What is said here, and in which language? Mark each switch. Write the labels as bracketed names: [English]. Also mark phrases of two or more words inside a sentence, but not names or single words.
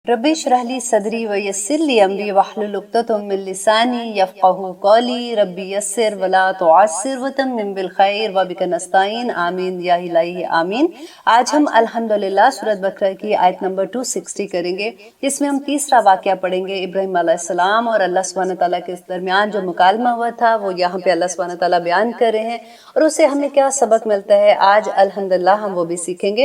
[Arabic] رب اشرح لي صدري ويسر لي أمري واحلل عقدة من لساني يفقهوا قولي رب يسر ولا تعسر وتمم بالخير وبك نستعين آمين يا إلهي آمين. [Urdu] آج ہم الحمدللہ سورت بقرہ کی آیت نمبر 260 کریں گے. اس میں ہم تیسرا واقعہ پڑھیں گے ابراہیم علیہ السلام اور [Arabic] الله سبحانه وتعالى [Urdu] کے درمیان جو مکالمہ ہوا تھا وہ یہاں پے [Arabic] الله سبحانه وتعالى [Urdu] بیان کر رہے ہیں اور اس سے ہمیں کیا سبق ملتا ہے آج الحمدللہ ہم وہ بھی سیکھیں گے.